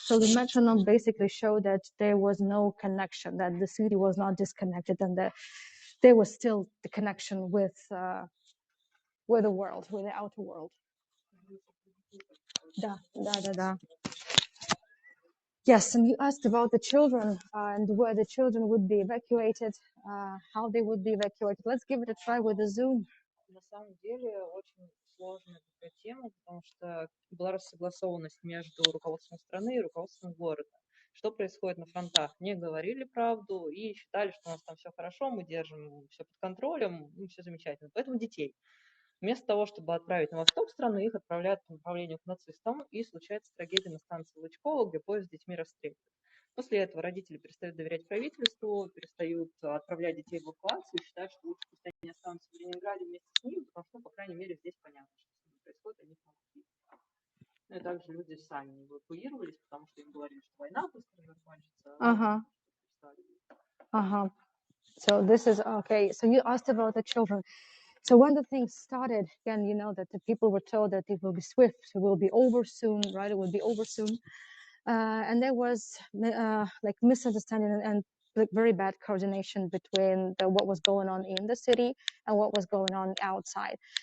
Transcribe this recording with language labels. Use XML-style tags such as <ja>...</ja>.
<en>So the metronome basically showed that there was no connection, that the city was not disconnected, and that there was still the connection with the world, with the outer world. Da. Yes, and you asked about the children and where the children would be evacuated, how they would be evacuated. Let's give it a try with the Zoom.</en> <ru>На самом деле очень сложная такая тема, потому что была рассогласованность между руководством страны и руководством города. Что происходит на фронтах? Не говорили правду и считали, что у нас там все хорошо, мы держим все под контролем, все замечательно. Поэтому детей. Вместо того, чтобы отправить на восток страны, их отправляют по направлению к нацистам, и случается трагедия на станции Лычкова, где поезд с детьми расстреливают. После этого родители перестают доверять правительству, перестают отправлять детей в эвакуацию, считают, что лучше пусть они останутся в Ленинграде вместе с ними, потому что, по крайней мере, здесь понятно, что с ними происходит, они их могут видеть. Ну и также люди сами не эвакуировались, потому что им говорили, что война быстро закончится.</ru> <en>Ага. So this is okay. So you asked about the children. So when the thing started, again, you know that the people were told that it will be swift, it will be over soon, right? It will be over soon. And there was like misunderstanding and like very bad coordination between what was going on in the city and what was going on outside.</en>